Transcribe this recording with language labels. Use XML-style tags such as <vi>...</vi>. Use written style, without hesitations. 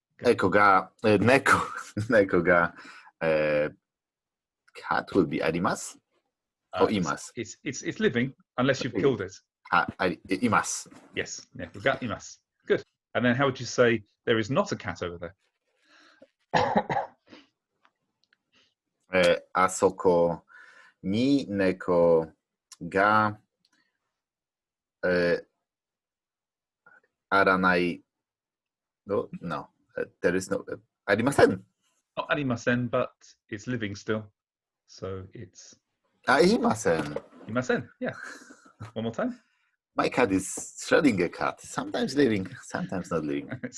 <ja>Neko ga, neko ga</ja> <en>cat would be arimasu or imasu? It's living unless you've killed it.</en> <ja>Imasu.</ja> <en>Yes,</en> <ja>neko ga imasu.</ja> <en>Good. And then how would you say there is not a cat over there?</en> <ja>あそこに猫があらない。</ja> <en>No, there is no.</en> <ja>ありません。</ja> <en>Not ありません, but it's living still. So it's.</en> <ja>ありません。いません.</ja> <en>Yeah. One more time. My cat is shredding a cat. Sometimes living, sometimes not living.</en>